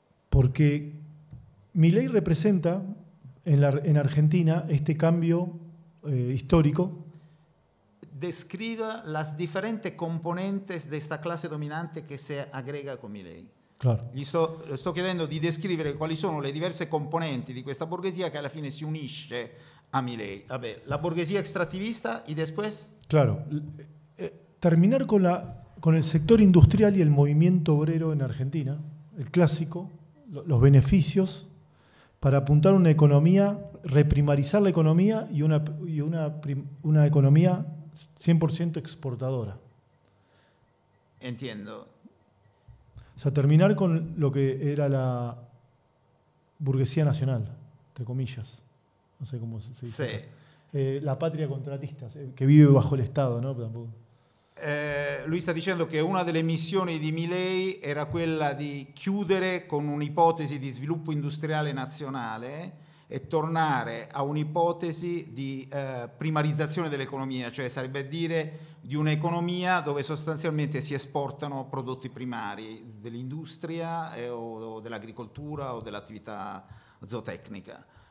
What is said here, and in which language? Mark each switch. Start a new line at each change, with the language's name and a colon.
Spanish: Porque Milei representa en Argentina este cambio histórico. Describa las diferentes componentes de esta clase dominante que se agrega con Milei. Claro.
Italian: Le sto chiedendo di descrivere quali sono le diverse componenti di questa borghesia che alla fine si unisce a Milei. Vabbè, la borghesia
Spanish: extractivista y después. Claro. Terminar con el sector industrial y el movimiento obrero en Argentina, el clásico. Los beneficios para apuntar una economía, reprimarizar la economía y una economía 100% exportadora. Entiendo. O sea, terminar con lo que era la burguesía nacional, entre comillas. No sé cómo se dice. Sí. La patria contratista, que vive bajo el Estado, ¿no? Tampoco.
Italian: Lui sta dicendo che una delle missioni di Milei era quella di chiudere con un'ipotesi di sviluppo industriale nazionale e tornare a un'ipotesi di primarizzazione dell'economia, cioè sarebbe dire di un'economia dove sostanzialmente si esportano prodotti primari dell'industria o dell'agricoltura o dell'attività zootecnica.